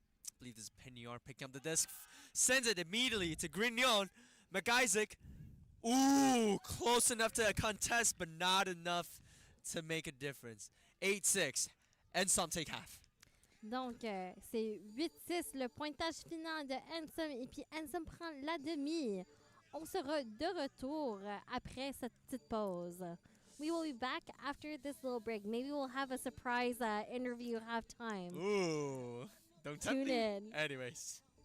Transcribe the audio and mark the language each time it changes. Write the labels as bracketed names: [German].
[English] I believe this is Penior picking up the disc. Sends it immediately to Grignon. McIsaac. Ooh, close enough to contest, but not enough to make a difference. 8-6. And some take half. [French] Donc, c'est 8-6, le pointage final de NSOM. Et puis, NSOM prend la demi. On sera de retour après cette petite pause. [English] We will be back after this little break. Maybe we'll have a surprise interview halftime. Ooh. Don't tempt Tune me. in. Anyways.